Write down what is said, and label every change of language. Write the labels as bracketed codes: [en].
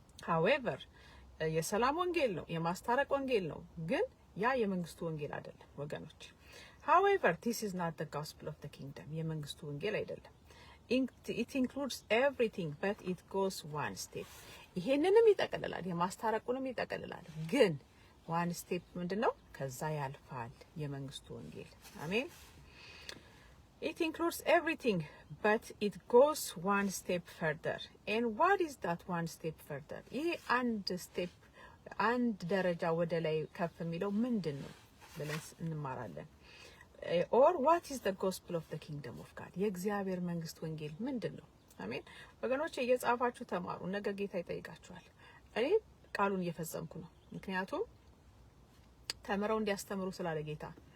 [am] however የሰላም ወንጌል ነው፣ የማስታረቅ ወንጌል ነው። ግን ያ የመንግስቱ ወንጌል አይደለም ወገኖች። [en] however this is not the gospel of the kingdom። [am] የመንግስቱ ወንጌል አይደለም። [en] it includes everything but it goes one step። [am] ይሄንንም ይጠቀልላል፣ የማስታረቁንም ይጠቀልላል። ግን one step ምንድነው? ከዛ ያልፋል የመንግስቱ ወንጌል። አሜን። [en] it includes everything but it goes one step further and what is that one step further? [am] ይሄ አንድ ደረጃ ወደ ላይ ከፍ የሚለው ምንድነው ብለን እንማራለን። [en] or what is the gospel of the kingdom of God? [am] የእግዚአብሔር መንግስት ወንጌል ምንድነው? አሜን ወገኖች፣ እየጻፋችሁ ተማሩ። ነገ ጌታ ይጠይቃችኋል። እኔ ቃሉን እየፈጸምኩ ነው። ምክንያቱም ተምረው እንዲያስተምሩ ስላለ ጌታ